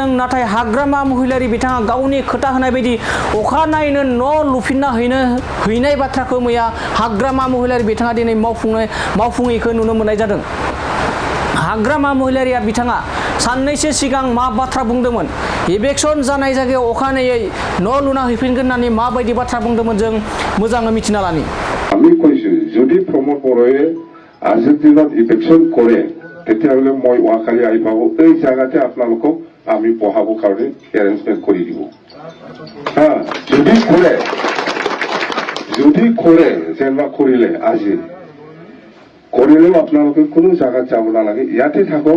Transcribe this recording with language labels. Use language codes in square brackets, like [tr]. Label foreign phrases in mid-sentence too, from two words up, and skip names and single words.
[brx] नाथाय हाग्रामा महिलारि बिथाङा गावनि खोथा होनाय बायदि अखानायैनो न' लुफिनना हैनाय बाथ्राखौ मैया हाग्रामा महिलारि बिथाङा दिनै मावफुङैखौ नुनो मोननाय जादों। हाग्रामा महिलारिया बिथाङा साननैसो सिगां मा बाथ्रा बुंदोंमोन एभिक्शन जानाय जायगायाव अखानायै न' लुना हैफिनगोन होननानै माबायदि बाथ्रा बुंदोंमोन जों मोजाङै मिथिना लानि। [as] আমি কৈছো যদি প্ৰমোদ বড়োৱে আজিৰ দিনত ইভিকশ্যন কৰে তেতিয়াহ'লে মই অহাকালি আহি পাব এই জায়গাতে আপোনালোকক আমি পঢ়াবৰ কাৰণে এৰেঞ্জমেণ্ট কৰি দিব। যদি কৰে যেনিবা কৰিলে আজি কৰিলেও আপোনালোকে কোনো জাগাত যাব নালাগে, ইয়াতে থাকক।